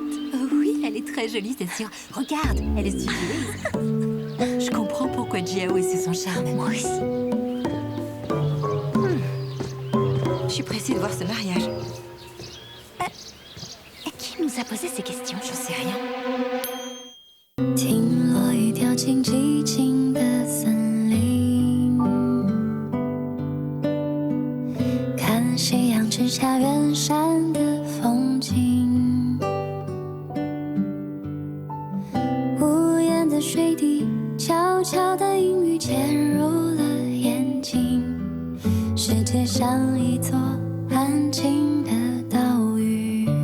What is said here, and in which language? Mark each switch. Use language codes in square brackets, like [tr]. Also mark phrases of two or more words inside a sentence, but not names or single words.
[fr] Oh oui, elle est très jolie, c'est sûr. Regarde, elle est studieuse. Je comprends pourquoi Jiao est sous son charme. Moi aussi. Je suis pressée de voir ce mariage. Qui nous a posé ces questions? Je sais rien. [zh] 听落雨掉进寂静的森林，看夕阳之下远山的风景，无言的水滴，悄悄的阴雨潜入了眼睛，世界像一座安静的岛屿。